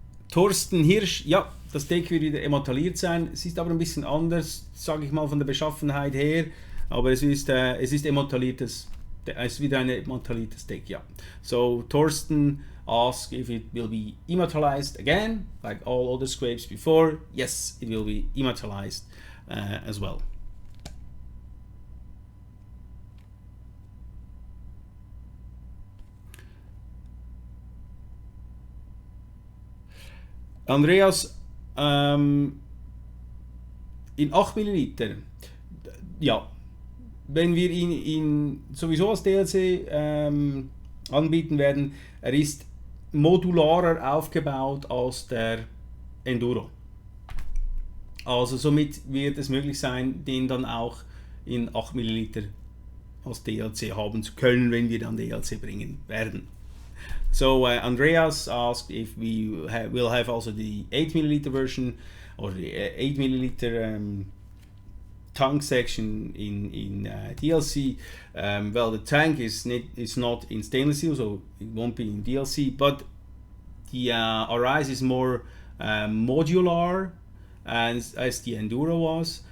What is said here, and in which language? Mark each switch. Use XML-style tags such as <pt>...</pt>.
<de>Thorsten Hirsch, ja, das Deck wird wieder immortaliert sein. Es ist aber ein bisschen anders, sage ich mal, von der Beschaffenheit her. Aber es ist immortaliertes, es ist wieder ein immortaliertes Deck, ja.</de> <en>So Thorsten asked if it will be immortalized again, like all other SQuapes before. Yes, it will be immortalized as well.</en> <de>Andreas, in 8 Milliliter, ja, wenn wir ihn sowieso als DLC anbieten werden, er ist modularer aufgebaut als der Enduro. Also somit wird es möglich sein, den dann auch in 8 Milliliter als DLC haben zu können, wenn wir dann DLC bringen werden.</de> <en>So Andreas asked if we will have also the 8 milliliter version or the 8 milliliter tank section in DLC. Well, the tank is not in stainless steel, so it won't be in DLC, but the Arise is more modular as the Enduro was.</en>